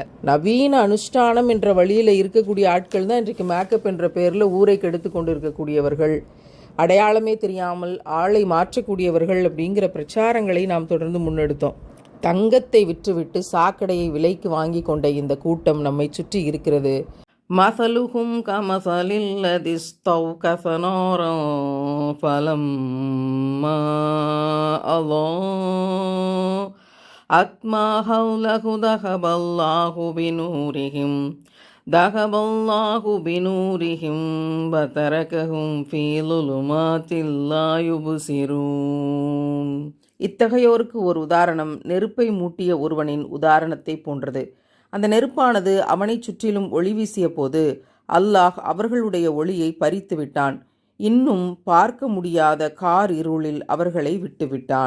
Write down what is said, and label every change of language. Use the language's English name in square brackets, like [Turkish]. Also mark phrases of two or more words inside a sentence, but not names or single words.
[Tamil] நவீன அனுஷ்டானம் என்ற வழியில் இருக்கக்கூடிய ஆட்கள் தான் இன்றைக்கு மேக்கப் என்ற பெயரில் ஊரை கெடுத்து கொண்டு இருக்கக்கூடியவர்கள், அடையாளமே தெரியாமல் ஆளை மாற்றக்கூடியவர்கள் அப்படிங்கிற பிரச்சாரங்களை நாம் தொடர்ந்து முன்னெடுத்தோம். தங்கத்தை விற்றுவிட்டு சாக்கடையை விலைக்கு வாங்கி கொண்ட இந்த கூட்டம் நம்மை சுற்றி இருக்கிறது. [Arabic] مثلهم كمثل الذي استوقد نارا فلما أضاءت ما حوله ذهب الله بنورهم وتركهم في ظلمات لا يبصرون. [Tamil] இத்தகையோருக்கு ஒரு உதாரணம் நெருப்பை மூட்டிய ஒருவனின் உதாரணத்தை போன்றது. அந்த நெருப்பானது அவனை சுற்றிலும் ஒளி வீசிய போது அல்லாஹ் அவர்களுடைய ஒளியை பறித்து விட்டான். இன்னும் பார்க்க முடியாத கார் இருளில் அவர்களை விட்டுவிட்டான்.